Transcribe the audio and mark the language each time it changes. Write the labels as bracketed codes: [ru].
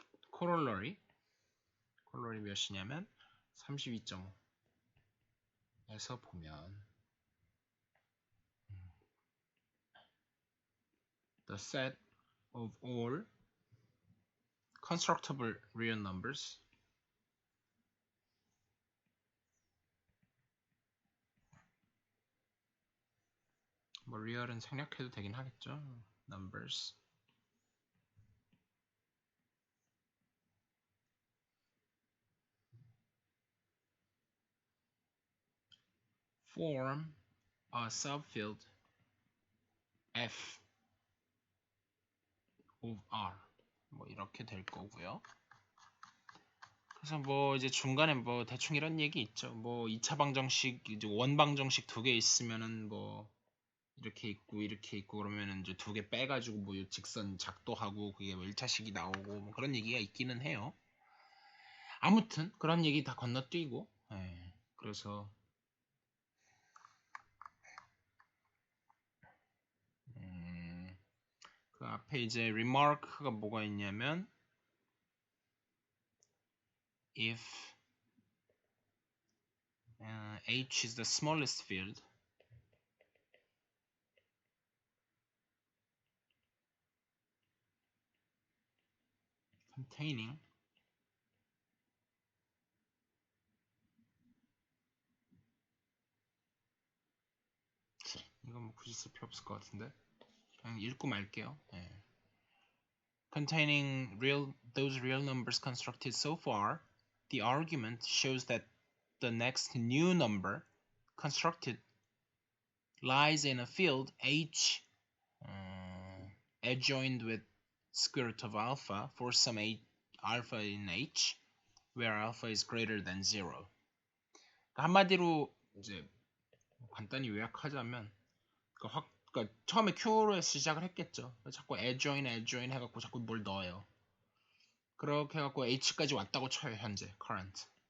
[ko] 코롤러리 몇이냐면 32.5에서 보면 [en] the set of all constructible real numbers [ko] 뭐 real은 생략해도 되긴 하겠죠. [en] numbers form a subfield F of R [ko] 뭐 이렇게 될 거고요. 그래서 뭐 이제 중간에 뭐 대충 이런 얘기 있죠. 뭐 2차 방정식 이제 원 방정식 두 개 있으면은 뭐 이렇게 있고 그러면은 이제 두 개 빼가지고 뭐 직선 작도하고 그게 뭐 1차식이 나오고 뭐 그런 얘기가 있기는 해요. 아무튼 그런 얘기 다 건너뛰고 그래서 그 앞에 이제 remark가 뭐가 있냐면 [en] if H is the smallest field containing [ko] 이건 뭐 굳이 쓸 필요 없을 것 같은데 그냥 읽고 말게요. [en] Containing those real numbers constructed so far, the argument shows that the next new number constructed lies in a field H adjoined with square root of alpha for some alpha in H, where alpha is greater than 0. [ko] 한마디로 이제 간단히 요약하자면 그러니까 처음에 Q로 시작을 했겠죠. 자꾸 adjoin 해갖고 자꾸 뭘 넣어요. 그렇게 해갖고 H까지 왔다고 쳐요. 현재 current.